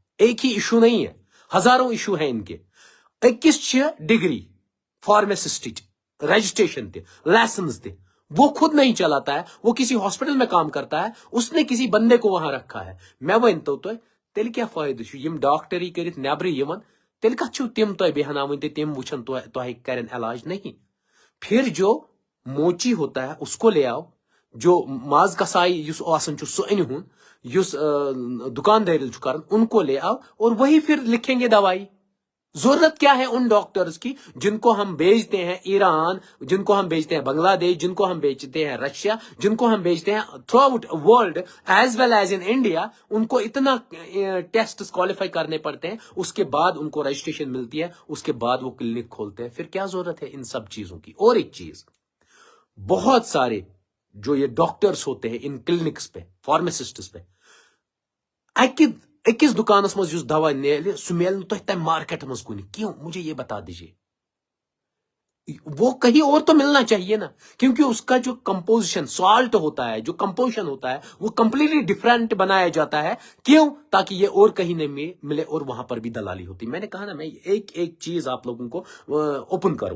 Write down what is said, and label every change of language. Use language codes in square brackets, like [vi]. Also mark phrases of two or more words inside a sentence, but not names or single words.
[hi] एक ही इशू नहीं है, हजारों इशू है इनके। 21 [en] degree pharmacist [hi] रजिस्ट्रेशन थे, लाइसेंस थे, वो खुद नहीं चलाता है, वो किसी हॉस्पिटल में काम करता है, उसने किसी बंदे को वहां रखा है। [ks] मैं वन तो तेल क्या फायदे यम डॉक्टरी कर नब्र तेल कत तिम तुम बेहनावन तिम वुचन तुह [hi] करें इलाज नहीं। फिर जो मोची होता है उसको ले आओ, जो [ks] माज कसाई सह अन दुकानदारी कर [hi] उनको ले आओ, और वही फिर लिखेंगे दवाई। जरूरत क्या है उन डॉक्टर्स की जिनको हम भेजते हैं ईरान, जिनको हम भेजते हैं बांग्लादेश, जिनको हम भेजते हैं रशिया, जिनको हम भेजते हैं [en] throughout world as well as in India. [hi] उनको इतना टेस्ट क्वालिफाई करने पड़ते हैं, उसके बाद उनको रजिस्ट्रेशन मिलती है, उसके बाद वो क्लिनिक खोलते हैं। फिर क्या जरूरत है इन सब चीजों की। और एक चीज, बहुत सारे जो ये डॉक्टर्स होते हैं इन क्लिनिक्स पे, [ks] फार्मासिस्ट्स पे, अकिस दुकानस मज युस दवा नेल सह मेल तम मार्केट मज कुन। [hi] क्यों, मुझे ये बता दीजिए। वो कहीं और तो मिलना चाहिए ना, क्योंकि उसका जो [en] composition salt [hi] होता है, जो कंपोजिशन होता है, वो [en] completely different [hi] बनाया जाता है। क्यों, ताकि ये और कहीं नहीं मिले, और वहां पर भी दलाली होती। मैंने कहा ना, मैं एक एक चीज आप लोगों को ओपन करूंगा।